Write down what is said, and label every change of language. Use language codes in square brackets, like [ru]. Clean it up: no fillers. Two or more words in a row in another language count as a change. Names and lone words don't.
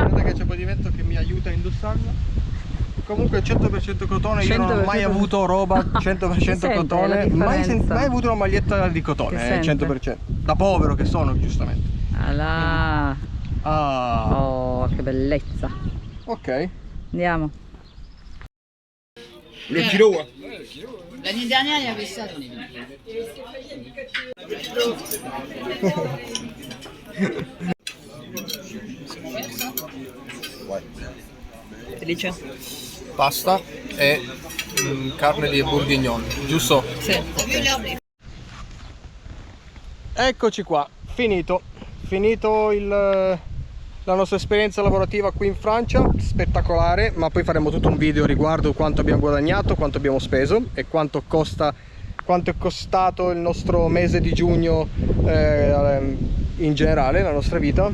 [it] Guarda che c'è un po' di vento che mi aiuta a indossarla. Comunque 100% cotone, io non ho mai 100% avuto roba 100% cotone, mai avuto una maglietta di cotone, 100%. Da povero che sono, giustamente. Alà. Ah, Oh, che bellezza. ok. Andiamo. Le Chiroa. [fr] L'année dernière, il y avait ça dans les vies. [it] Felice? Pasta e carne di bourguignon, giusto? Sì. Eccoci qua, finito la nostra esperienza lavorativa qui in Francia, spettacolare, ma poi faremo tutto un video riguardo quanto abbiamo guadagnato, quanto abbiamo speso e quanto è costato il nostro mese di giugno in generale, la nostra vita.